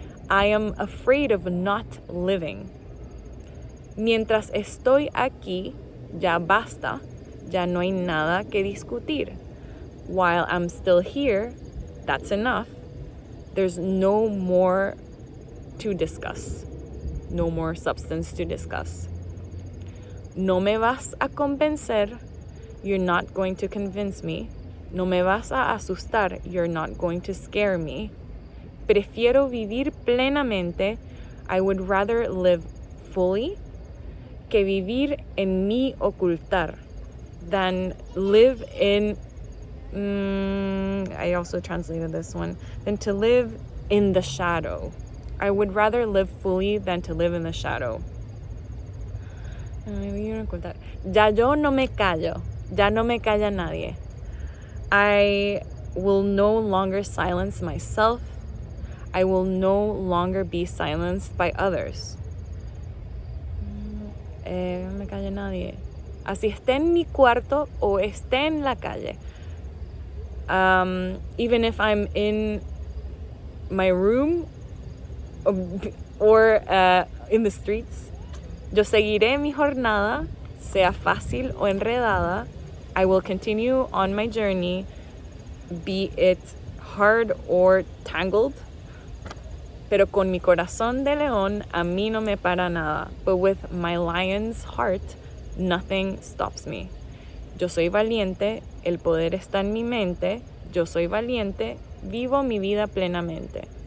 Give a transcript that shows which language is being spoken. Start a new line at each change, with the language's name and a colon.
English: I am afraid of not living.
Spanish: Mientras estoy aquí, ya basta, ya no hay nada que discutir.
English: While I'm still here, that's enough. There's no more to discuss. No more substance to discuss.
Spanish: No me vas a convencer.
English: You're not going to convince me.
Spanish: No me vas a asustar.
English: You're not going to scare me.
Spanish: Prefiero vivir plenamente.
English: I would rather live fully
Spanish: que vivir en mi ocultar
English: than live in... I also translated this one. Than to live in the shadow. I would rather live fully than to live in the shadow.
Spanish: Ya yo no me callo. Ya no me calla nadie.
English: I will no longer silence myself. I will no longer be silenced by others.
Spanish: No me calla nadie. Así esté en mi cuarto o esté en la calle.
English: Even if I'm in my room or in the streets,
Spanish: yo seguiré mi jornada, sea fácil o enredada.
English: I will continue on my journey, be it hard or tangled.
Spanish: Pero con mi corazón de león, a mí no me para nada.
English: But with my lion's heart, nothing stops me.
Spanish: Yo soy valiente, el poder está en mi mente. Yo soy valiente, vivo mi vida plenamente.